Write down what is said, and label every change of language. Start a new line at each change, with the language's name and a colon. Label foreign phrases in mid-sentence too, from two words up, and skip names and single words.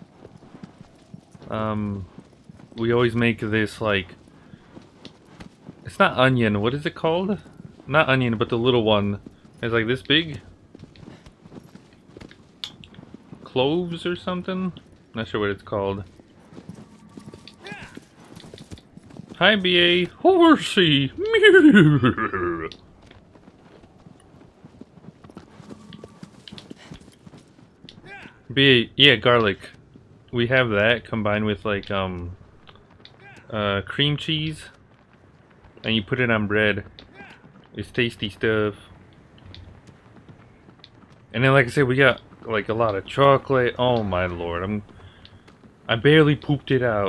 English: We always make this like, it's not onion, what is it called? Not onion, but the little one. It's like this big. Cloves or something? Not sure what it's called. Hi, BA. Horsey. BA, yeah, garlic. We have that combined with like cream cheese, and you put it on bread. It's tasty stuff. And then, like I said, we got like a lot of chocolate. Oh my lord, I barely pooped it out.